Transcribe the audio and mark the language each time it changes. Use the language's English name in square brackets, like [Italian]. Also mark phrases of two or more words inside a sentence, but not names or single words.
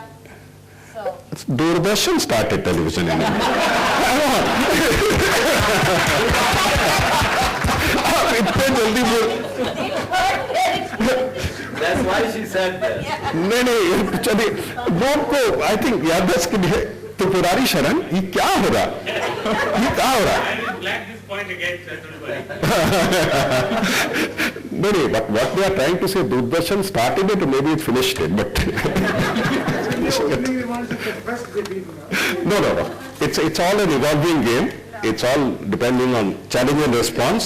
[English] So. Doordarshan started television in India. That's why she said that. No, actually, don't go. I think [Hindi] यादस के लिए तो पुरारी शरण, ये क्या हो रहा? ये क्या हो रहा? [English] I will flag this point against everybody. No, but what they are trying to say, Doordarshan started it, maybe it finished it, but. No. It's all an evolving game. It's all depending on challenge and response.